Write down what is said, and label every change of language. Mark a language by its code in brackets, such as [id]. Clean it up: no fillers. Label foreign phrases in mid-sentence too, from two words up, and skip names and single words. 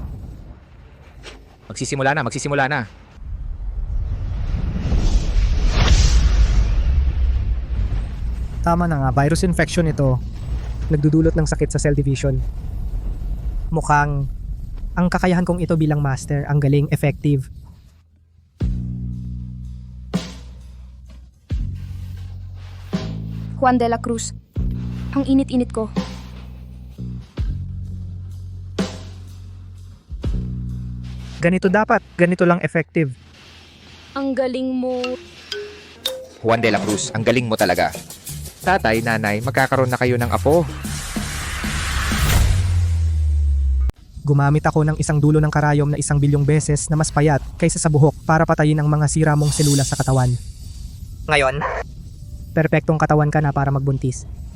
[tl] Magsisimula na. Tama na nga, [en] virus infection [tl] ito. Nagdudulot ng sakit sa [en] cell division. [tl] Mukhang ang kakayahan kong ito bilang master, ang galing, effective. Juan de la Cruz. Ang init-init ko. Ganito dapat, ganito lang effective. Ang galing mo. Juan de la Cruz, ang galing mo talaga. Tatay, nanay, magkakaroon na kayo ng apo. Gumamit ako ng isang dulo ng karayom na 1 bilyong beses na mas payat kaysa sa buhok para patayin ang mga sira mong selula sa katawan. Ngayon, perpektong katawan ka na para magbuntis.